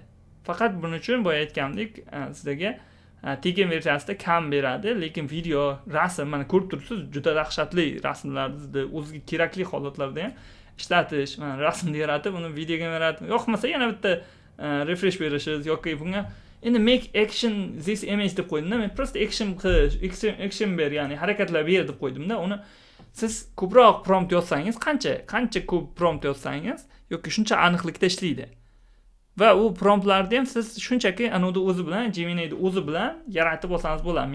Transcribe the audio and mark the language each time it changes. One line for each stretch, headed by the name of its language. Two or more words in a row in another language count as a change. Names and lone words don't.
Uzbek: Faqat buning uchun boya aytgandek, sizlarga tekin versiyasida kam beradi, lekin video, rasm, mana ko'rib turibsiz, juda dahshatli rasmlarni o'ziga kerakli holatlarda ham ishlatish, mana rasmni yaratib, uni videoga yaratib, yoqmasa yana bitta refresh berishingiz yoki bunga endi
English: make action this image
Uzbek: deb qo'ydimda, men prosta action ber, ya'ni harakatlar ber deb qo'ydimda. Uni siz ko'proq prompt yozsangiz, qancha ko'p prompt yozsangiz, yoki shuncha aniqlikda ishlaydi. Va u promptlarni ham siz shunchaki anodi o'zi bilan, Gemini'ni o'zi bilan yaratib olsangiz bo'ladi.